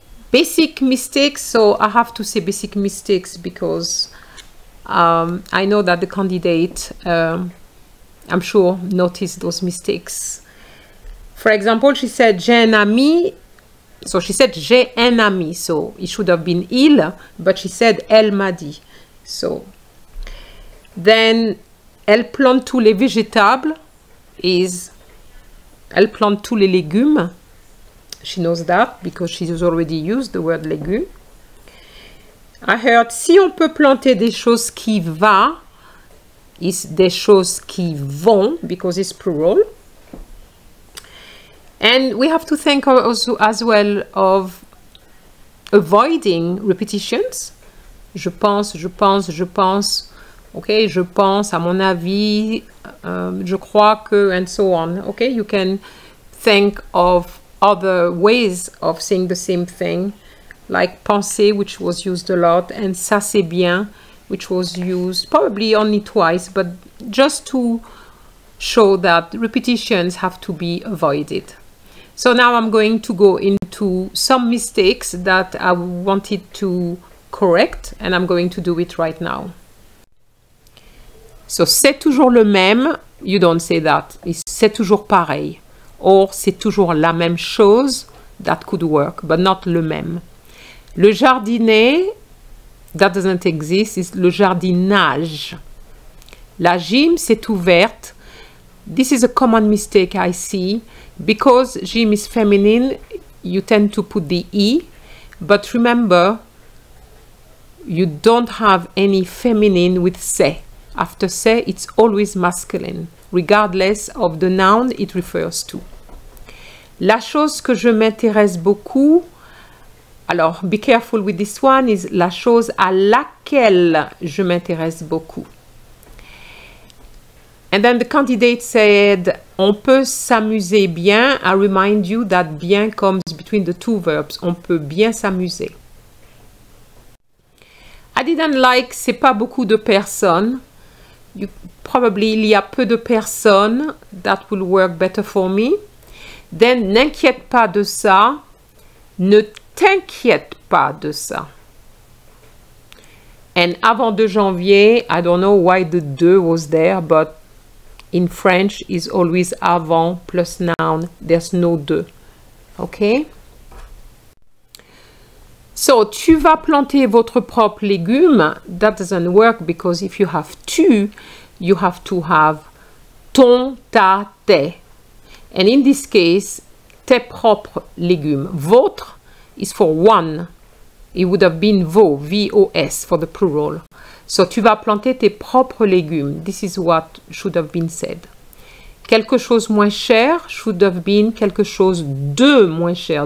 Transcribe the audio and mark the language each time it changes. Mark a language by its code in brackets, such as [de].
[en] Basic mistakes, so I have to say basic mistakes because I know that the candidate, I'm sure, noticed those mistakes. For example, she said, [fr] j'ai un ami. [en] So she said, j'ai un ami. So it should have been il, but she said, [fr] elle m'a dit. [en] So then, [fr] elle plante tous les végétables is, elle plante tous les légumes. [en] She knows that because she's already used the word légumes. I heard [fr] si on peut planter des choses qui va, [en] is [fr] des choses qui vont, [en] because it's plural. And we have to think also as well of avoiding repetitions. [fr] Je pense, je pense, je pense. Okay, je pense, à mon avis, je crois que, [en] and so on. Okay, you can think of other ways of saying the same thing, like penser, which was used a lot, and [fr] ça c'est bien, [en] which was used probably only twice, but just to show that repetitions have to be avoided. So now I'm going to go into some mistakes that I wanted to correct, and I'm going to do it right now. [fr] So c'est toujours le même, [en] you don't say that. [fr] C'est toujours pareil. Or c'est toujours la même chose, [en] that could work, but not [fr] le même. Le jardinet, [en] that doesn't exist, is [fr] le jardinage. La gym, c'est ouverte. [en] This is a common mistake I see. Because gym is feminine, you tend to put the E. But remember, you don't have any feminine with c'est. After c'est, it's always masculine, regardless of the noun it refers to. [fr] La chose que je m'intéresse beaucoup, alors [en] be careful with this one, is [fr] la chose à laquelle je m'intéresse beaucoup. [en] And then the candidate said, [fr] on peut s'amuser bien. [en] I remind you that bien comes between the two verbs. [fr] On peut bien s'amuser. [en] I didn't like, [fr] c'est pas beaucoup de personnes. Probably il y a peu de personnes. [en] That will work better for me. [fr] Then, n'inquiète pas de ça. Ne t'inquiète pas de ça. [en] And [fr] avant 2 janvier, [en] I don't know why the de was there, but in French is always avant plus noun. There's no de. Okay? [fr] So, tu vas planter votre propre légume. [en] That doesn't work because if you have tu, you have to have ton, ta, tes. And in this case, [fr] tes propres légumes. [en] Votre is for one. It would have been vos, V-O-S, for the plural. [fr] So, tu vas planter tes propres légumes. [en] This is what should have been said. [fr] Quelque chose moins cher [en] should have been [fr] quelque chose de moins cher.